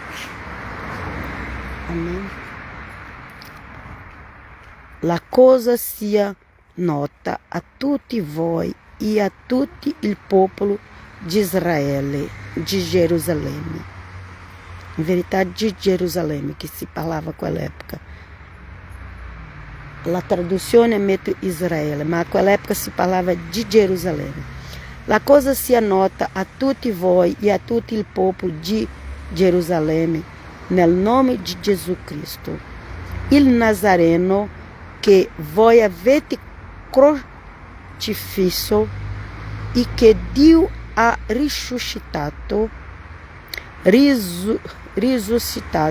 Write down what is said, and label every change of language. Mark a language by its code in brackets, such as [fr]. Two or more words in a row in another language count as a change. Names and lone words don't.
[it] Amen. La cosa sia nota a tutti voi e a tutto il popolo di Israele, di Gerusalemme. [pt] Em verdade, de Jerusalém, que se falava naquela época. A tradução é mete Israel, mas naquela época se falava de Jerusalém. [it] La cosa sia nota a tutti voi e a tutto il popolo di Gerusalemme, nel nome di Gesù Cristo, il Nazareno che voi avete crocifisso e che Dio ha risuscitato, risuscitato.